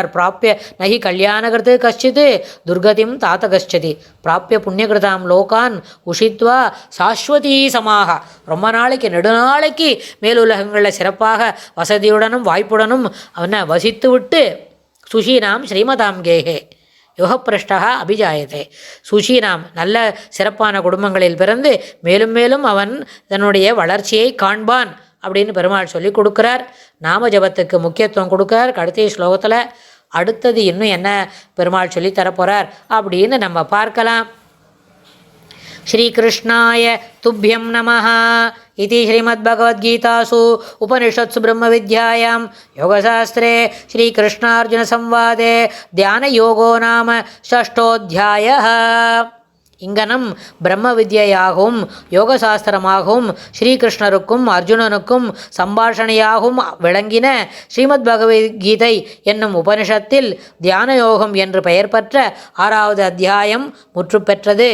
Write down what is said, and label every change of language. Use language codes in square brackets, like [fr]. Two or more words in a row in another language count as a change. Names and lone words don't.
[sa] प्राप्य नहि कल्याणकृत् कश्चित् दुर्गतिं तात गच्छति प्राप्य पुण्यकृतां लोकान् उषित्वा शाश्वतीः समाः, [ta] ரொம்ப நாளைக்கு நெடுநாளைக்கு மேலுலகங்களில் சிறப்பாக வசதியுடனும் வாய்ப்புடனும் அவனை வசித்து விட்டு [sa] शुचीनां श्रीमतां गेहे योगभ्रष्टः अभिजायते, [ta] சுஷீனாம் நல்ல சிறப்பான குடும்பங்களில் பிறந்து மேலும் மேலும் அவன் தன்னுடைய வளர்ச்சியை காண்பான் அப்படின்னு பெருமாள் சொல்லி கொடுக்குறார். நாம ஜபத்துக்கு முக்கியத்துவம் கொடுக்குறார். கடைசி ஸ்லோகத்தில் அடுத்தது இன்னும் என்ன பெருமாள் சொல்லி தரப்போகிறார் அப்படின்னு நம்ம பார்க்கலாம். [sa] श्रीकृष्णाय तुभ्यं नमः इति श्रीमद्भगवद्गीतासु उपनिषत्सु ब्रह्मविद्यायां योगशास्त्रे श्रीकृष्णार्जुनसंवादे ध्यानयोगो नाम षष्ठोऽध्यायः. [ta] இங்கனம் பிரம்ம வித்யாயாகவும் யோகசாஸ்திரமாகவும் ஸ்ரீகிருஷ்ணருக்கும் அர்ஜுனனுக்கும் சம்பாஷணையாகவும் விளங்கின ஸ்ரீமத் பகவத்கீதை என்னும் உபனிஷத்தில் தியான யோகம் என்று பெயர் பெற்ற 6வது அத்தியாயம் முற்று பெற்றது.